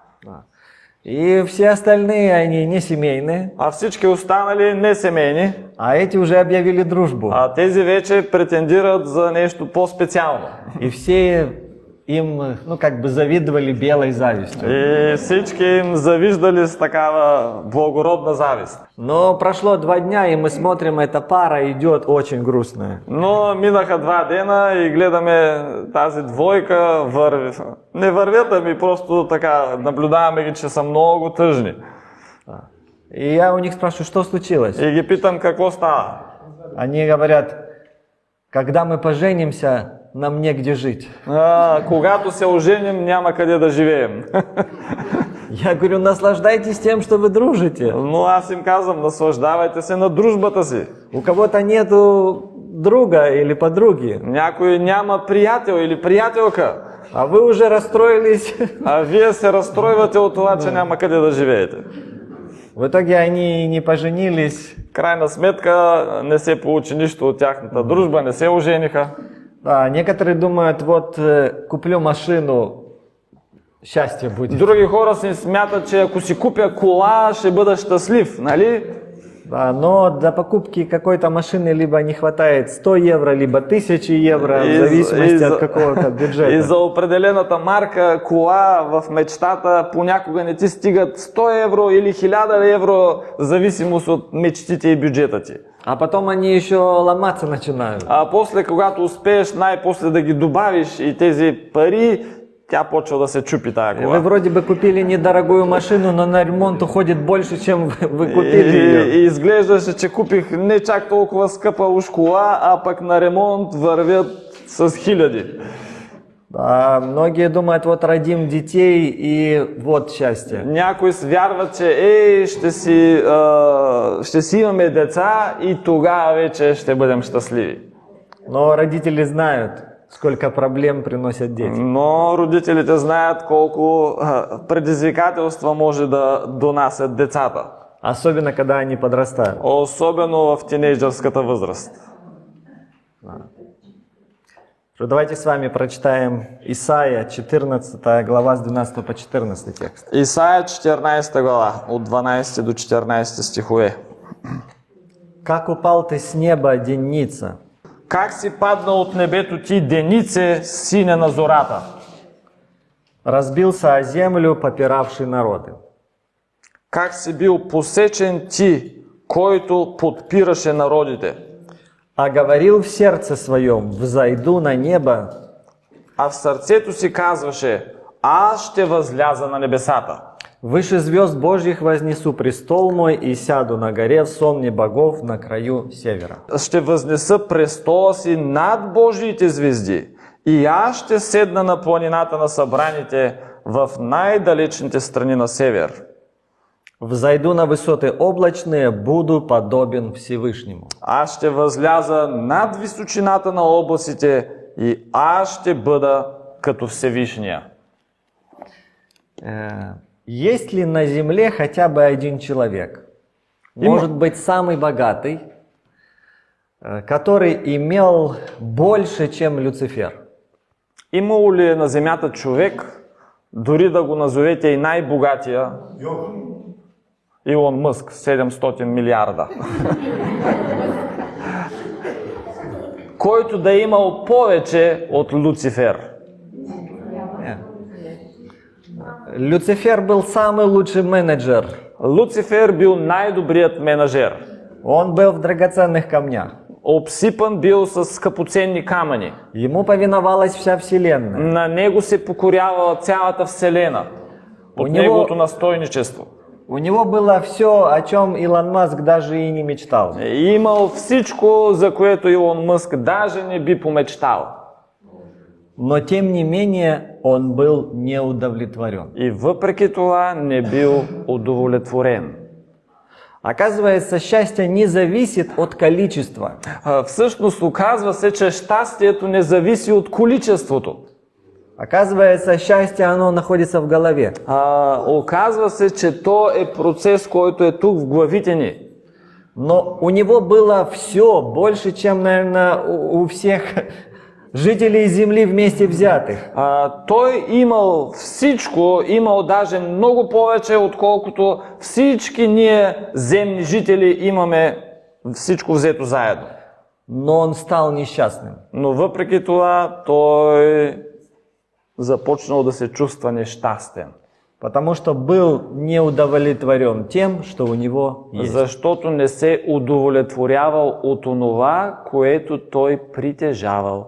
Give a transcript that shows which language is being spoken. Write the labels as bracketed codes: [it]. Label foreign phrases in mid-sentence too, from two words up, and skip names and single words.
[ru] И все остальные, они не семейные, [bg] А всички останали не семейни, [ru] а эти уже объявили дружбу. [bg] а тези вече претендират за нещо по-специално. [ru] И все им, ну, как бы завидовали белой завистью. [bg] И всички им завиждали с такава благородна завист. [ru] Но прошло 2 дня, и мы смотрим, эта пара идет очень грустная. [bg] Но минаха 2 дена и гледаме тази двойка върви. Не вървят, ами просто така наблюдаваме ги, че са много тъжни. [ru] И я у них спрашиваю, что случилось? [bg] И ги питам какво става. [ru] Они говорят, когда мы поженимся, нам негде жить. [bg] Когато се оженим, няма къде да живеем. [ru] Я говорю, наслаждайтесь тем, что вы дружите. [bg] Но аз им казвам, наслаждавайте се на дружбата си. [ru] У кого-то нету друга или подруги, [bg] Някой няма приятел или приятелка, [ru] а вы уже расстроились. [bg] а вие се разстройвате от това, че няма къде да живеете. [ru] В итоге они не поженились. [bg] Крайна сметка не се получи нищо от тяхната дружба, не се ожениха. [ru] Да, некоторые думают, вот куплю машину, счастье будет. [bg] Други хора си смятат, че ако си купя кола, ще бъда щастлив, нали? [ru] Да, но до покупки какой-то машины либо не хватает 100 евро, либо 1000 евро, в зависимости от какого-то бюджета. [bg] И за определената марка кола в мечтата понякога не ти стигат 100 евро или 1000 евро, в зависимост от мечтите и бюджета ти. [ru] А потом они еще ломаться начинают. [bg] А после, когато успееш най-после да ги добавиш и тези пари, тя почва да се чупи тая [ru] Вы [bg] кола. [ru] вроде бы купили недорогую машину, но на ремонт уходит больше, чем вы купили ее. [bg] И изглеждаше, че купих не чак толкова скъпа уж кола, а пък на ремонт вървят с хиляди. [ru] Да, многие думают, вот родим детей и вот счастье. [bg] Някои вярват, че ще си имаме деца и тогава вече ще бъдем щастливи. [ru] Но родители знают, сколько проблем приносят дети. [bg] Но родителите знаят колко предизвикателства може да донасят децата. [ru] Особенно, когда они подрастают. [bg] Особено в тинейджърската възраст. [ru] Давайте с вами прочитаем Исаия, 14 глава, с 12 по 14 текст. [bg] Исаия 14 глава, от 12 до 14 стихове. [ru] «Как упал ты с неба, денница, [bg] Как си падна от небето ти, денице, сине на зората? [ru] разбился о землю, попиравший народы. [bg] Как си бил посечен ти, който подпираше народите? [ru] А говорил в сердце своем, взойду на небо, [bg] А в сърцето си казваше, аз ще възляза на небесата. [ru] выше звезд Божьих вознесу престол мой и сяду на горе в сонме богов на краю севера». [bg] Ще възнеса престола си над Божиите звезди и аз ще седна на планината на събраните в най-далечните страни на север. [ru] «Взойду на высоты облачные, буду подобен Всевышнему». [bg] Аз ще възляза над височината на облаците и аз ще бъда като Всевишния. [ru] Есть ли на земле хотя бы один человек, может быть самый богатый, который имел больше, чем Люцифер? [bg] Имало ли е на земята човек, дори да го назовете и най-богатия, Илон Мъск, 700 милиарда, който да е имал повече от Люцифер? [ru] Люцифер был самый лучший менеджер. [bg] Люцифер бил най-добрият менеджер. [ru] Он был в драгоценных камнях. [bg] Обсипан бил с скъпоценни камъни. [ru] Ему повиновалась вся вселенная. [bg] На него се покорява цялата вселена. Под неговото настойничество. [ru] У него было все, о чем Илон Маск даже и не мечтал. [bg] Имал всичко, за което Илон Мъск даже не би помечтал. [ru] Но тем не менее он был неудовлетворен. [bg] И въпреки това не бил удовлетворен. [ru] Оказывается, счастье не зависит от количества. [bg] Всъщност оказва се, че щастието не зависи от количеството. [ru] Оказывается, счастье, оно находится в голове. [bg] Оказва се, че то е процес, който е тук в главите ни. [ru] Но у него было все больше, чем, наверное, у всех жителей Земли вместе взятых. [bg] Той имал всичко, имал даже много повече, отколкото всички ние земни жители имаме всичко взето заедно. [ru] Но он стал несчастным. [bg] Но въпреки това, той започнал да се чувства нещастен. [ru] Потому что был неудовлетворен тем, что у него есть. [bg] Защото не се удовлетворявал от онова, което той притежавал.